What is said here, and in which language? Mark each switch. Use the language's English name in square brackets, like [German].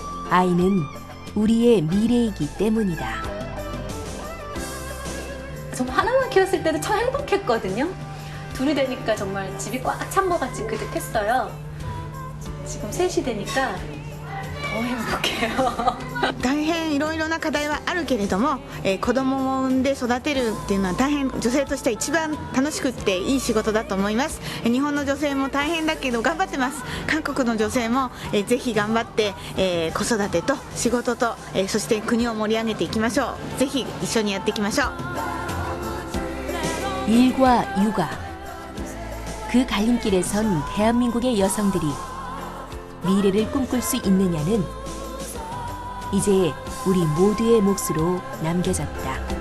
[Korean] 아이는 우리의 미래이기 때문이다. 정말 하나만 키웠을 때도 참 행복했거든요. 둘이 되니까 정말 집이 꽉 찬 것 같이 그득했어요. 지금 셋이 되니까 더 행복해요. [Japanese] 大変いろいろな課題はあるけれども、子供を産んで育てるっていうのは大変女性としては一番楽しくっていい仕事だと思います。日本の女性も大変だけど頑張ってます。韓国の女性もぜひ頑張って、子育てと仕事と、そして国を盛り上げていきましょう。ぜひ一緒にやっていきましょう。 [Korean] 일과 육아, 그 갈림길에 선 대한민국의 여성들이 미래를 꿈꿀 수 있느냐는 이제 우리 모두의 몫으로 남겨졌다.